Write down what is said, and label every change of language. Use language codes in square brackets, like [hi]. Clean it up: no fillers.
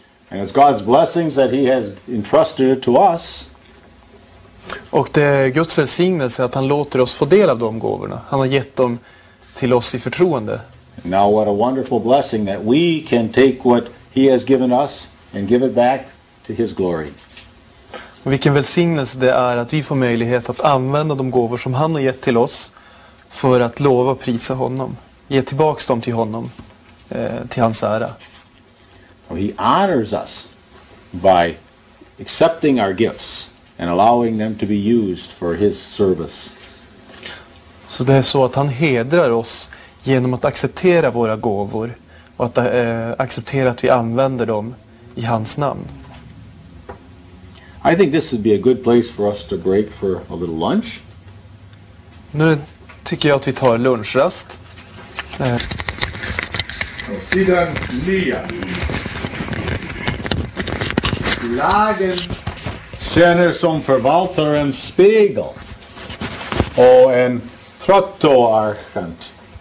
[en] And it's God's blessings that he has entrusted to us. [sv] Och det är Guds välsignelse att han låter oss få del av de gåvorna. Han har gett dem till oss i förtroende. [en] And now what a wonderful blessing that we can take what he has given us and give it back to his glory. [sv] Och vilken välsignelse det är att vi får möjlighet att använda de gåvor som han har gett till oss för att lova och prisa honom. Ge tillbaks dem till honom, till hans ära. [en] He honors us by accepting our gifts and allowing them to be used for his service. [sv] Så det är så att han hedrar oss genom att acceptera våra gåvor och att acceptera att vi använder dem i hans namn. [en] I think this would be a good place for us to break for a little lunch. [sv] Nu tycker jag att vi tar lunchrast. Sidan 9. Lagen tjänar som förvaltarens spegel och en trottoarkant.